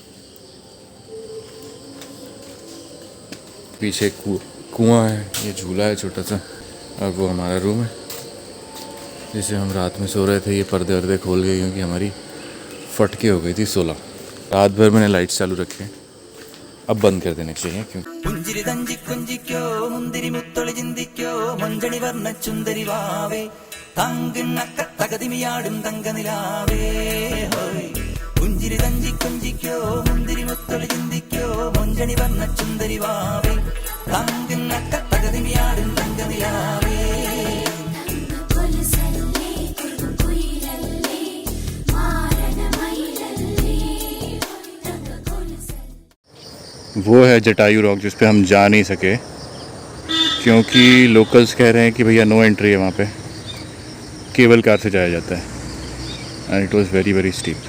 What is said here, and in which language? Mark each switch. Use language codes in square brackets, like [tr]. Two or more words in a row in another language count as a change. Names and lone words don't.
[hi] पीछे कुआं है, ये झूला है छोटा सा, और वो हमारा रूम है जिसे हम रात में सो रहे थे। ये पर्दे वर्दे खोल गए क्योंकि हमारी फटके हो गई थी 16। रात भर मैंने लाइट्स चालू रखे, अब बंद कर देने चाहिए क्योंकि [ml] പുഞ്ചിരി തഞ്ചിക്കൊഞ്ചിക്കോ മുന്തിരി മുത്തൊളി ചിന്തിക്കോ മഞ്ചണി വർണ്ണ ചുന്ദരി വാവേ തങ്കിണ്ണക്ക തകതിമിയാടും തങ്കനിലാവേ ഹോയ് പുഞ്ചിരി തഞ്ചിക്കൊഞ്ചിക്കോ മുന്തിരി മുത്തൊളി ചിന്തിക്കോ മഞ്ചണി വർണ്ണ ചുന്ദരി വാവേ തങ്കിണ്ണക്ക തകതിമിയാടും തങ്കനിലാവേ [hi] वो है जटायू रॉक जिस पे हम जा नहीं सके क्योंकि लोकल्स कह रहे हैं कि भैया [en] no entry [hi] है वहाँ पे, [en] cable car [hi] से जाया जाता है, [en] and it was very very steep.